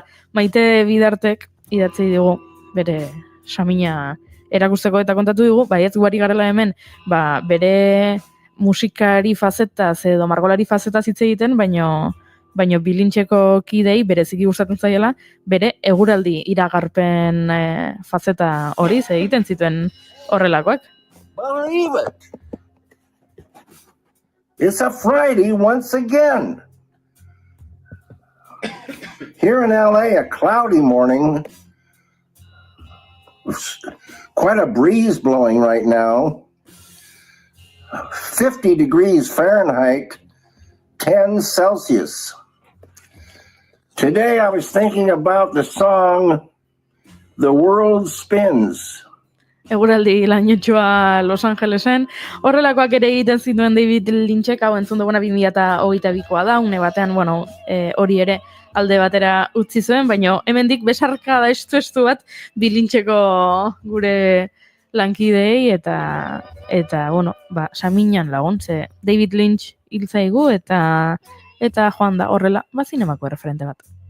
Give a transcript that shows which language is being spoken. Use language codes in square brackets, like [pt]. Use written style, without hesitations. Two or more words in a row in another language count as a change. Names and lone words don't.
[eu] Maite Bidartek idatzi digu bere samina erakusteko eta kontatu digu, baietz guari garela hemen, bere musikari fazetaz edo margolari fazetaz hitz egiten, baino Bill Lyncheko kidei bereziki gustatzen zaiela, bere eguraldi iragarpen fazeta hori egiten zituen horrelakoak. [en] Believe it! It's a Friday once again. Here in LA, a cloudy morning. Quite a breeze blowing right now. 50 degrees Fahrenheit, 10 Celsius. Today I was thinking about the song The World Spins. [eu] Eguraldi lainotxoa Los Angelesen, horrelakoak ere egiten zituen David Lynchek, hau entzun duguna 2022koa da, une batean, hori ere alde batera utzi zuen, baina hemendik besarka da estu bat Bill Lyncheko gure lankidei eta bueno, saminan lagun, ze David Lynch hil zaigu eta joan da horrela, zinemako referente bat.